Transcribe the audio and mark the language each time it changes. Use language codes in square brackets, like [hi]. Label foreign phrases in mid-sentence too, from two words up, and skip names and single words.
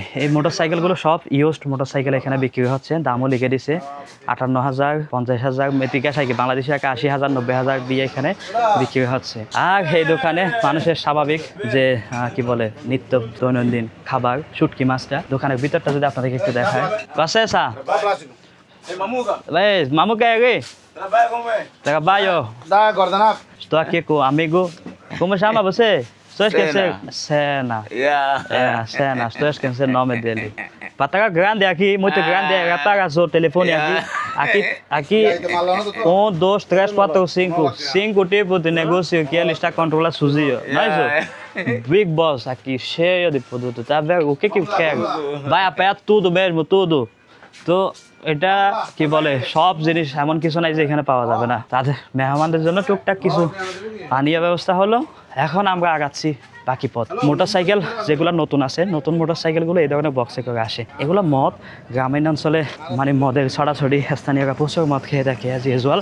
[bn] এই মোটরসাইকেলগুলো সব ইউজড মোটরসাইকেল এখানে বিক্রি হচ্ছে, দামও লিখে দিছে 58,000, 50,000 মেট্রিকা সাইকেল বাংলাদেশে 80,000, 90,000 দিয়ে এখানে বিক্রি হচ্ছে। আর এই দোকানে মানুষের স্বাভাবিক যে কি বলে নিত্য দৈনন্দিন খাবার শুটকি মাছটা, দোকানের ভিতরটা যদি আপনাদেরকে একটু দেখায়। কসে সা ভাই মামু কে গে trabalho Da Gordanap. [pt] estou aqui com um amigo. Como chama você? Estou esquecendo. Sena. Sena. Estou esquecendo o nome dele. Para grande aqui, muito grande. Para o telefone aqui. 1, 2, 3, 4, 5. 5 tipos de negócio que ele está controlando sozinho. Não é isso? Big Boss aqui, cheio de produto. Tá vendo? O que quer? Vai apanhar tudo mesmo, tudo. [bn] তো এটা কি বলে, সব জিনিস এমন কিছু নাই যে এখানে পাওয়া যাবে না। তাদের মেহমানদের জন্য টুকটাক কিছু পানীয় ব্যবস্থা হলো। এখন আমরা আগাচ্ছি বাকি পথ। মোটরসাইকেল যেগুলো নতুন আছে, নতুন মোটরসাইকেলগুলো এই ধরনের বক্সে করে আসে। এগুলো মদ, গ্রামীণ অঞ্চলে মানে মদের ছড়াছড়ি, স্থানীয়রা প্রচুর মদ খেয়ে থাকে [en] as usual.